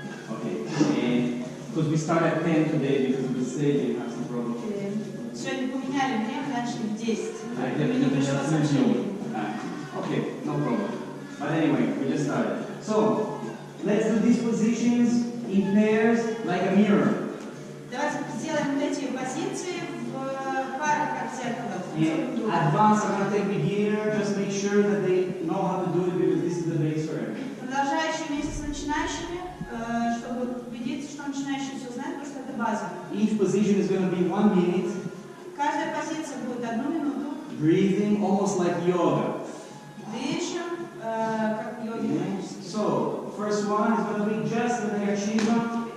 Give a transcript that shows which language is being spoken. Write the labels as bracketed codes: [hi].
[en] Okay, and because we start at 10 today because of the stage, you have some problem. [ru] Сегодня поменяли время, начали в 10. [en] I [ru] Мне не пришло сообщение. [en] Okay, no problem. But anyway, we just started. So, let's do these positions in pairs like a mirror. [ru] Давайте сделаем вот эти позиции в парах, как зеркало. [en] In advance, I'm going to take beginner, just make sure that they know how to do it because this is the base for everything. [ru] Продолжающие вместе с начинающими, чтобы убедиться, что начинающие все знают, потому что это база. [en] Each position is going to be 1 minute. [ru] Каждая позиция будет 1 минуту. [en] Breathing almost like yoga. [ru] Дышим, как йоги. [en] So, first one is going to be just the negativa.